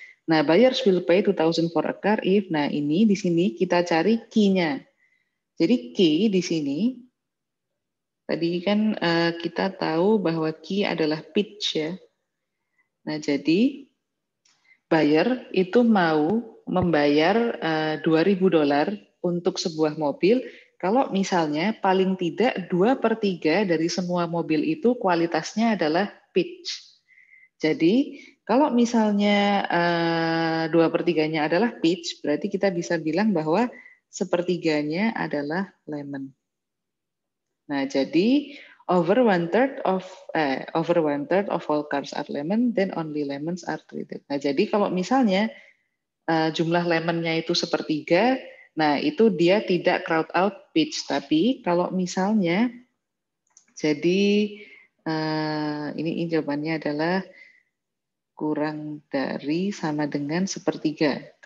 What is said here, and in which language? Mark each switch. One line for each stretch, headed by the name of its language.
English: Nah, buyers will pay 2.000 for a car if.
Indonesian: Nah, ini di sini kita cari key-nya. Jadi key di sini tadi kan kita tahu bahwa key adalah pitch ya. Nah, jadi buyer itu mau membayar $2.000 untuk sebuah mobil kalau misalnya paling tidak 2/3 dari semua mobil itu kualitasnya adalah pitch. Jadi kalau misalnya 2/3-nya adalah pitch, berarti kita bisa bilang bahwa 1/3-nya adalah lemon. Nah, jadi
English: over 1/3 of all cars are lemon, then only lemons are traded.
Indonesian: Nah, jadi kalau misalnya jumlah lemonnya itu 1/3, nah itu dia tidak crowd out pitch. Tapi kalau misalnya, jadi ini jawabannya adalah kurang dari sama dengan 1/3.